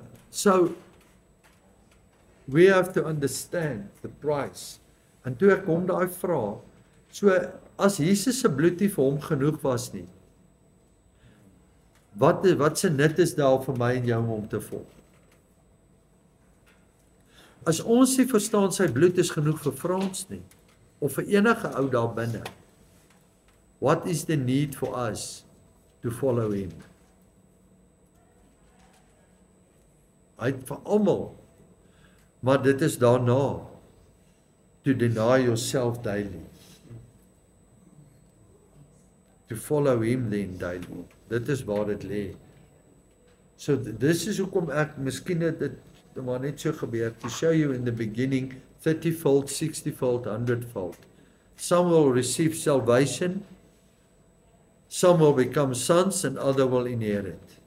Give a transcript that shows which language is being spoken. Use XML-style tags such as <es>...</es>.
<en>So we have to understand the price.</en> <af>En toe ek hom daai vra, so as Jesus se bloed nie vir hom genoeg was nie, wat se nut is daar vir my en jou om te volg? As ons nie verstaan sy bloed is genoeg vir Frans nie, of vir enige ou daar binne,</af> <en>what is the need for us to follow him?</en> <af>Hy het vir almal, maar dit is daarna,</af> <en>to deny yourself daily. To follow him then daily.</en> <af>Dit is waar dit lê. So dis is hoekom ek miskien dit maar net so gebeur,</af> <en>to show you in the beginning 30-fold, 60-fold, 100-fold. Some will receive salvation, some will become sons and other will inherit.</en>